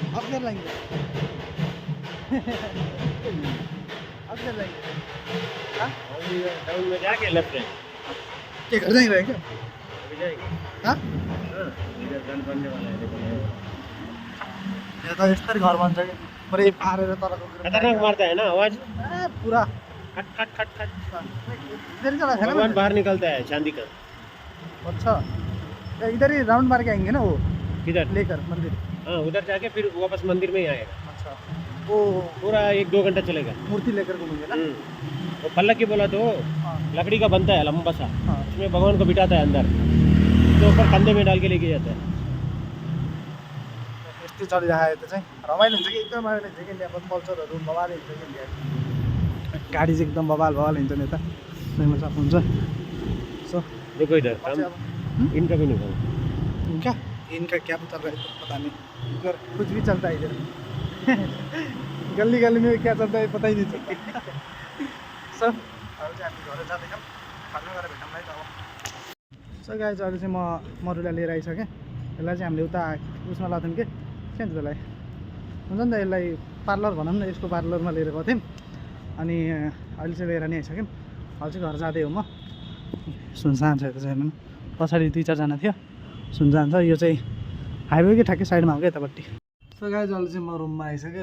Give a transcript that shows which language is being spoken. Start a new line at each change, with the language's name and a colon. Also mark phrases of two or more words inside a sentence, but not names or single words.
Hindi: देर लगेगा अब देर लगेगा टाउन में जाके लेफ्ट है के घर जाएंगे क्या अभी जाएंगे हाँ इधर गन बनने वाला है देखो
Nepali: ये तो यस्तरी घर बन्छ कि पुरै पारेर तलको
Hindi: खतरनाक मारता है ना आवाज पुरा खट खट खट खट इधर चला है भगवान ना बाहर निकलता है चांदी का अच्छा इधर ही राउंड मार के आएंगे ना वो किधर लेकर मंदिर हाँ उधर जाके फिर वापस मंदिर में ही आएगा अच्छा वो पूरा 1-2 घंटा चलेगा मूर्ति लेकर घूमेंगे ना वो पल्लक की बोला तो हाँ लकड़ी का बनता है लंबा सा हाँ उसमें भगवान को बिठाता है अंदर तो ऊपर कंधे में डाल के लेके जाता है
Nepali: यस्तै चलिरहेको त्यो चाहिँ रमाइलो हुन्छ कि एकदम रमाइलो हुन्छ कि इन्डियाको कल्चरहरू बवाल हुन्छ कि इन्डियाको गाडी चाहिँ एकदम बवाल हुन्छ नि यता त्यसमा सब हुन्छ सो
Hindi: देखो इधर हम इनका भी निकाल इनका क्या चल रहा है पता नहीं इधर कुछ भी चलता है इधर गली गली में क्या चलता है पता ही नहीं चलता
Nepali: सब अरू चाहिँ हामी घर जाँदैछौँ खाना गरेर भेटौँला है त अब
English: so guys
Nepali: अहिले चाहिँ म मरुलाई लिएर आइसकेँ यसलाई चाहिँ हामीले उता उसमा लाथ्यौँ कि के भन्छ त्यसलाई हुन्छ नि त यसलाई पार्लर भनौँ न यसको पार्लरमा लिएर गएको थियौँ अनि अहिले चाहिँ लिएर नि आइसक्यौँ अहिले चाहिँ घर जाँदै हो म सुनसान छ यता चाहिँ पछाडि 2-4 जना थियो सुनसान छ यो चाहिँ हाइवेकै ठ्याक्कै साइडमा हो क्या यतापट्टि
English: so guys
Nepali: अहिले चाहिँ म रुममा आइसकेँ